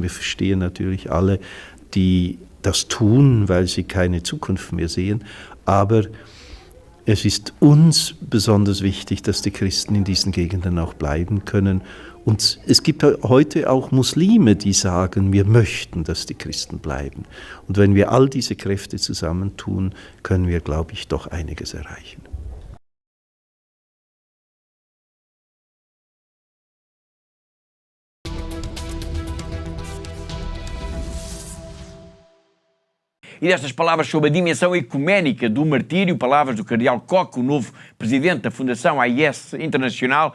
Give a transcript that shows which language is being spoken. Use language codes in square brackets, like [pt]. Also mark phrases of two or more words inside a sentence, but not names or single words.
[de] Wir verstehen natürlich alle, die das tun, weil sie keine Zukunft mehr sehen, aber es ist uns besonders wichtig, dass die Christen in diesen Gegenden auch bleiben können. Und es gibt heute auch Muslime, die sagen, wir möchten, dass die Christen bleiben. Und wenn wir all diese Kräfte zusammentun, können wir, glaube ich, doch einiges erreichen. [pt] E destas palavras sobre a dimensão ecuménica do martírio, palavras do cardeal Koch, o novo presidente da Fundação AIS Internacional.